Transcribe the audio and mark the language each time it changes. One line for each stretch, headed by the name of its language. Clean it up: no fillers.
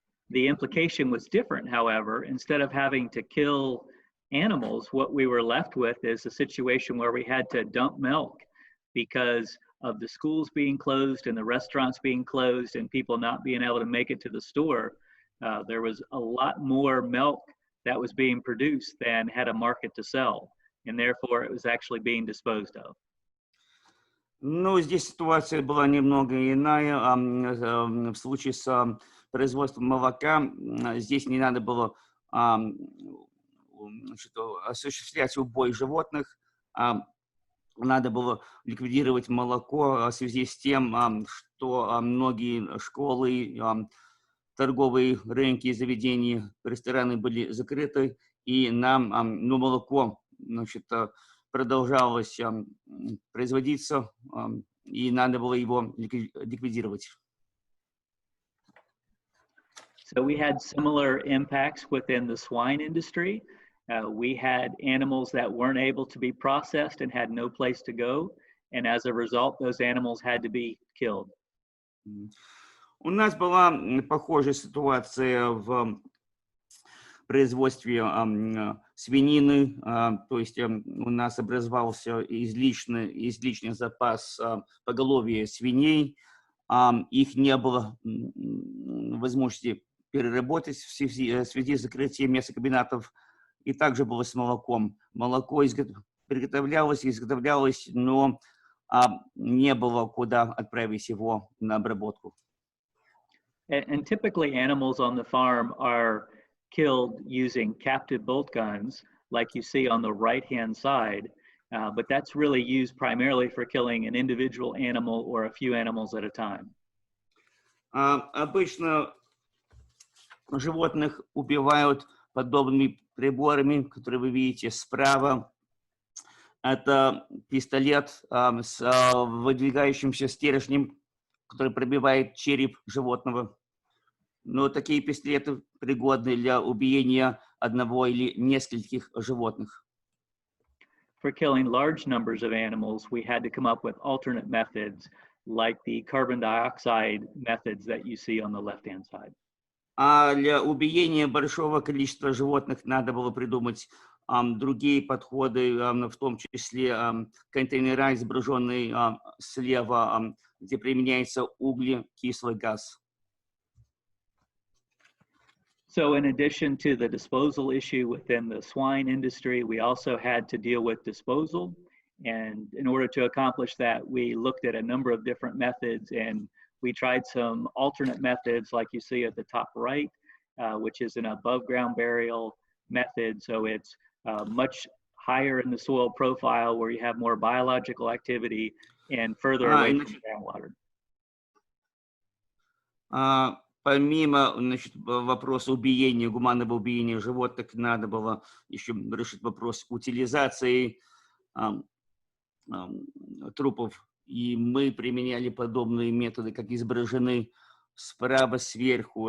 English: The implication was different, however. Instead of having to kill animals, what we were left with is a situation where we had to dump milk because of the schools being closed and the restaurants being closed and people not being able to make it to the store. There was a lot more milk that was being produced than had a market to sell, and therefore it was actually being disposed of.
Russian: Ну, здесь ситуация была немного иная. В случае с производством молока здесь не надо было значит, осуществлять убой животных, надо было ликвидировать молоко в связи с тем, что многие школы, торговые рынки и заведения, рестораны были закрыты, и нам молоко, значит, продолжалось производиться, и надо было его ликвидировать.
English: So we had similar impacts within the swine industry. We had animals that weren't able to be processed and had no place to go. And as a result, those animals had to be killed.
Russian: У нас была похожая ситуация в производстве свинины, то есть у нас образовался излишний запас поголовья свиней, их не было возможности переработать в связи с закрытием мясокомбинатов, и также было с молоком. Молоко изготовлялось, но не было куда отправить его на обработку.
English: And typically animals on the farm are killed using captive bolt guns, like you see on the right-hand side, but that's really used primarily for killing an individual animal or a few animals at a time.
Russian: Обычно животных убивают подобными приборами, которые вы видите справа. Это пистолет с выдвигающимся стержнем, который пробивает череп животного. Но такие пистолеты пригодны для убиения одного или нескольких животных.
English: For killing large numbers of animals, we had to come up with alternate methods, like the carbon dioxide methods that you see on the left-hand side.
Russian: А для убиения большого количества животных надо было придумать другие подходы, в том числе контейнера, изображенные слева, где применяется углекислый газ.
English: So in addition to the disposal issue within the swine industry, we also had to deal with disposal. And in order to accomplish that, we looked at a number of different methods, and we tried some alternate methods like you see at the top right, which is an above ground burial method. So it's much higher in the soil profile where you have more biological activity and further away from groundwater.
Russian: Помимо, значит, вопроса убиения, гуманного убиения животных, надо было еще решить вопрос утилизации трупов. И мы применяли подобные методы, как изображены справа сверху.